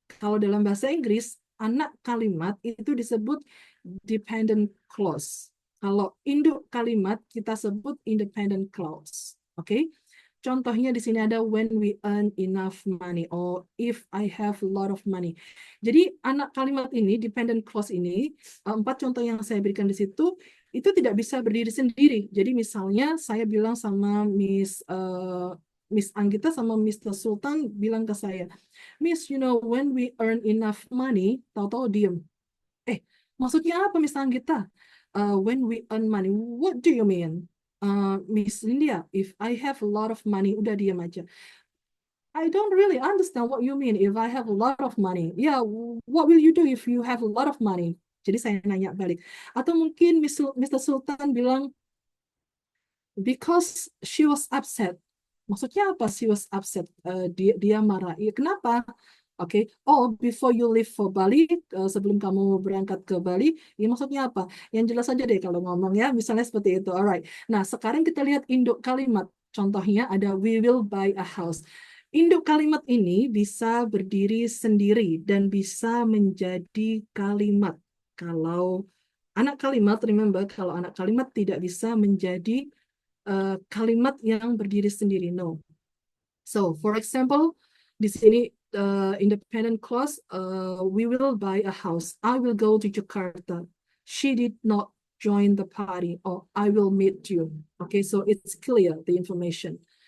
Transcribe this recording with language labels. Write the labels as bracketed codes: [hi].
[id] Kalau dalam bahasa Inggris, anak kalimat itu disebut dependent clause. Kalau induk kalimat kita sebut independent clause. Oke? [en] Contohnya di sini ada when we earn enough money or if I have a lot of money. [id] Jadi anak kalimat ini, dependent clause ini, 4 contoh yang saya berikan di situ, itu tidak bisa berdiri sendiri. Jadi misalnya saya bilang sama Miss Anggita sama Mr. Sultan bilang ke saya, Miss, [en] when we earn enough money, [id] tahu-tahu diem. Maksudnya apa Miss Anggita? [en] When we earn money, what do you mean? Miss India, if I have a lot of money, [id] udah diam aja. [en] I don't really understand what you mean if I have a lot of money. Yeah, what will you do if you have a lot of money? [id] Jadi saya nanya balik. Atau mungkin [en] Mr. Sultan bilang, because she was upset. [id] Maksudnya apa? [en] She was upset. [id] Dia marah. Ya, kenapa? Oke. [en] Oh, before you leave for Bali, [id] sebelum kamu berangkat ke Bali, ya maksudnya apa? Yang jelas aja deh kalau ngomong ya, misalnya seperti itu. Alright. Nah, sekarang kita lihat induk kalimat. [en] Contohnya ada we will buy a house. [id] Induk kalimat ini bisa berdiri sendiri dan bisa menjadi kalimat. Kalau anak kalimat, remember, kalau anak kalimat tidak bisa menjadi kalimat yang berdiri sendiri. [en] No. So, for example, [id] di sini [en] independent clause, we will buy a house. I will go to Jakarta. She did not join the party. Or I will meet you. Okay, so it's clear the information.